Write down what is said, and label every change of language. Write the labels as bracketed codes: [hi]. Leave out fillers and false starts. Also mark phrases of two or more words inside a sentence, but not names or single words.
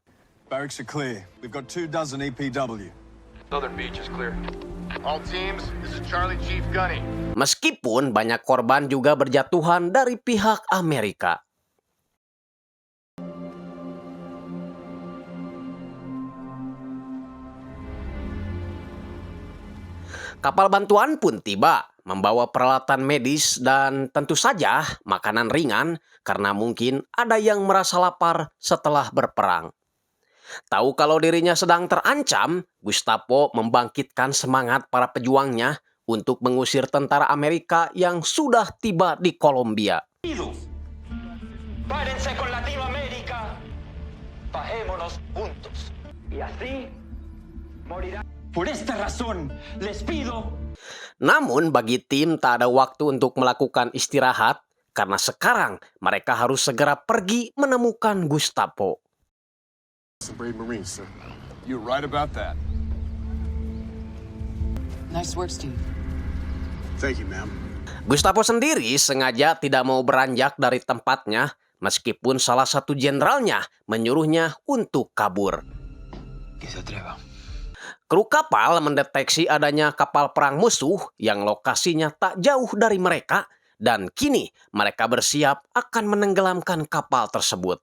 [en] Barracks are clear. We've got 24 EPW. Southern beach is clear. All teams, this is Charlie Chief Gunny. [id] Meskipun banyak korban juga berjatuhan dari pihak Amerika. Kapal bantuan pun tiba, membawa peralatan medis dan tentu saja makanan ringan karena mungkin ada yang merasa lapar setelah berperang. Tahu kalau dirinya sedang terancam, Gestapo membangkitkan semangat para pejuangnya untuk mengusir tentara Amerika yang sudah tiba di Kolombia. [es] Párense con Latinoamérica. Bajémonos juntos. Y así morirán. Por esta razón, les pido. [id] Namun bagi tim tak ada waktu untuk melakukan istirahat karena sekarang mereka harus segera pergi menemukan Gestapo. [en] Some brave Marines, sir. You're right about that. Nice work, Steve. Thank you, ma'am. [id] Gestapo sendiri sengaja tidak mau beranjak dari tempatnya meskipun salah satu jenderalnya menyuruhnya untuk kabur. Kru kapal mendeteksi adanya kapal perang musuh yang lokasinya tak jauh dari mereka dan kini mereka bersiap akan menenggelamkan kapal tersebut.